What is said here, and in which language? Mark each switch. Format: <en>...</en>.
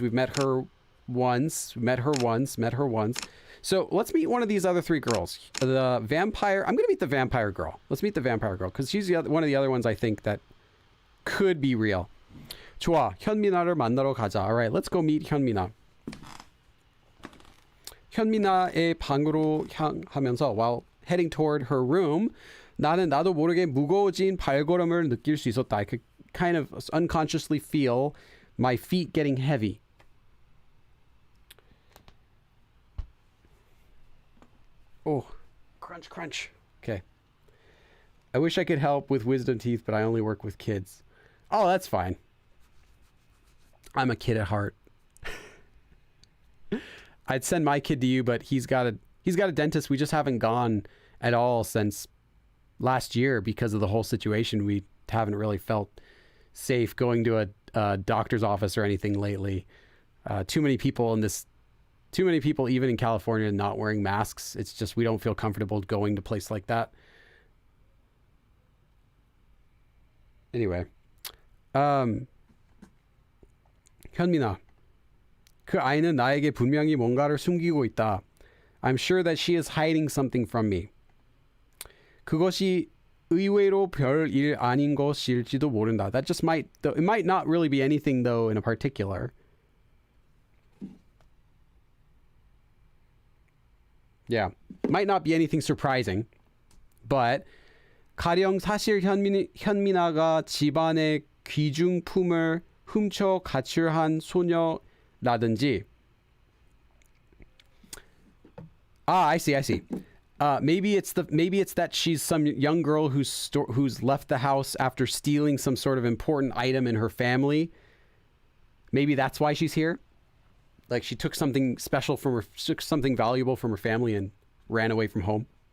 <en>We've met her once. Met her once. So let's meet one of these other 3 girls. The vampire. I'm going to meet the vampire girl. Let's meet the vampire girl because she's one of the other ones I think that could be real.</en> <ko>좋아. 현민아를 만나러 가자.</ko> <en>All right, let's go meet 현민아.</en> <ko>현민아의 방으로 향하면서</ko> <en>while heading toward her room,</en> <ko>나도 모르게 무거워진 발걸음을 느낄 수 있었다.</ko> <en>I could kind of unconsciously feel my feet getting heavy. Oh, crunch. Okay. I wish I could help with wisdom teeth, but I only work with kids. Oh, that's fine. I'm a kid at heart. I'd send my kid to you, but he's got a dentist. We just haven't gone at all since last year because of the whole situation. We haven't really felt safe going to a doctor's office or anything lately. Too many people even in California not wearing masks. It's just we don't feel comfortable going to a place like that. Anyway,</en> <ko>현민아, 그 아이는 나에게 분명히 뭔가를 숨기고 있다.</ko> <en>I'm sure that she is hiding something from me.</en> <ko>그것이 의외로 별일 아닌 것일지도 모른다.</ko> <en>That just it might not really be anything though in a particular. Yeah, might not be anything surprising, but</en> <ko>가령 사실 현민아가 집안의 귀중품을 훔쳐 가출한 소녀라든지.</ko> <en>I see. Maybe it's that she's some young girl who's left the house after stealing some sort of important item in her family. Maybe that's why she's here. Like she took something something valuable from her family and ran away from home.</en>